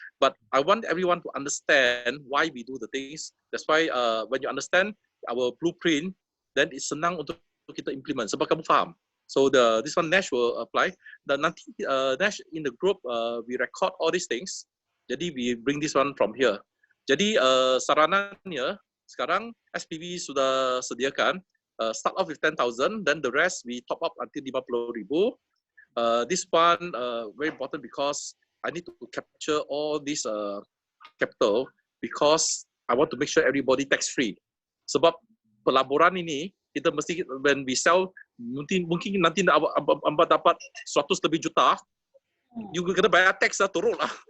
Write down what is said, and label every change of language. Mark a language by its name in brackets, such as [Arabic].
[English] But I want everyone to understand why we do the things. That's why when you understand our blueprint, then it's [Malay] senang untuk kita [English] implement. [Malay] Sebab kamu faham. [English] So this one Nash will apply. [Malay] Dan nanti [English] Nash in the group we record all these things. [Malay] Jadi [English] we bring this one from here. [Malay] Jadi saranannya sekarang SPV sudah sediakan. [English] Start off with 10,000, then the rest we top up until 50,000. This one very important because I need to capture all this capital because I want to make sure everybody tax free. [Malay] Sebab pelaburan ini kita mesti [English] when we sell [Malay] mungkin nanti amba dapat 100 lebih juta, [English] you [Malay] kena bayar tax lah, turun lah.